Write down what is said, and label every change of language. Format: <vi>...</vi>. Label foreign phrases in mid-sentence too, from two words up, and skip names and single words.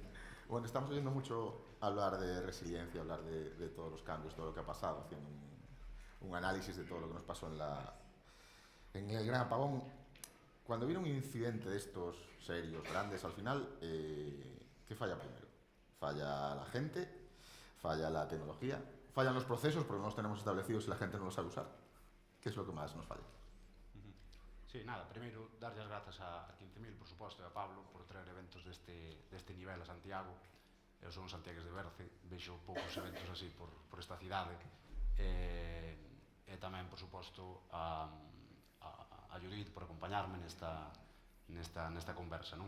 <es>Bueno, estamos oyendo mucho hablar de resiliencia, hablar de todos los cambios, todo lo que ha pasado, haciendo un análisis de todo lo que nos pasó en el gran apagón. Cuando viene un incidente de estos serios, grandes, al final, ¿qué falla primero? ¿Falla la gente? ¿Falla la tecnología? ¿Fallan los procesos porque no los tenemos establecidos y la gente no los sabe usar? ¿Qué es lo que más nos falla?</es> <gl>Sí, nada, primeiro, darlle as grazas a 15.000, por suposto, e a Pablo por traer eventos deste nivel a Santiago. Eu son santiagués de Berce, vexo poucos eventos así por esta cidade. E tamén, por suposto, a Judith por acompañarme nesta conversa, non?</gl>